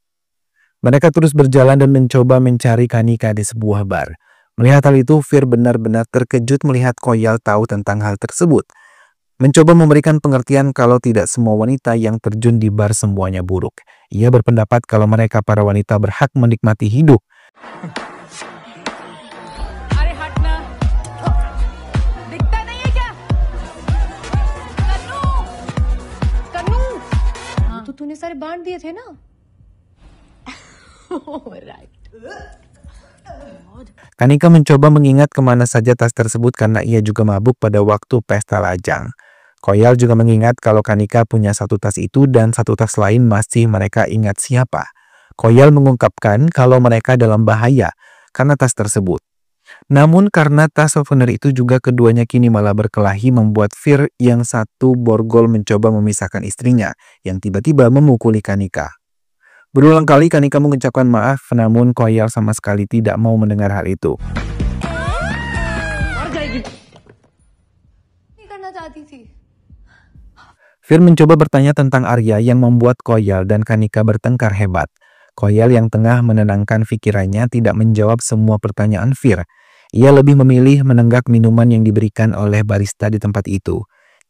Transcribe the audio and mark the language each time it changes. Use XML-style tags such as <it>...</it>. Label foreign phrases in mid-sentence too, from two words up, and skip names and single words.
<id>Mereka terus berjalan dan mencoba mencari Kanika di sebuah bar. Melihat hal itu, Fir benar-benar terkejut melihat Koyal tahu tentang hal tersebut. Mencoba memberikan pengertian kalau tidak semua wanita yang terjun di bar semuanya buruk. Ia berpendapat kalau mereka para wanita berhak menikmati hidup.</id> <hi>अरे हटना दिखता नहीं है क्या कन्नू कन्नू तो तूने सारे बांट दिए थे ना राइट</hi> <id>Kanika mencoba mengingat kemana saja tas tersebut karena ia juga mabuk pada waktu pesta lajang. Koyal juga mengingat kalau Kanika punya satu tas itu dan satu tas lain masih mereka ingat siapa. Koyal mengungkapkan kalau mereka dalam bahaya karena tas tersebut. Namun karena tas souvenir itu juga keduanya kini malah berkelahi membuat Fir yang satu borgol mencoba memisahkan istrinya yang tiba-tiba memukuli Kanika. Berulang kali Kanika mengucapkan maaf, namun Koyal sama sekali tidak mau mendengar hal itu.</id> <hi>करना चाहती थी</hi> <id>Fir mencoba bertanya tentang Arya yang membuat Koyal dan Kanika bertengkar hebat. Koyal yang tengah menenangkan pikirannya tidak menjawab semua pertanyaan Fir. Ia lebih memilih menenggak minuman yang diberikan oleh barista di tempat itu.</id>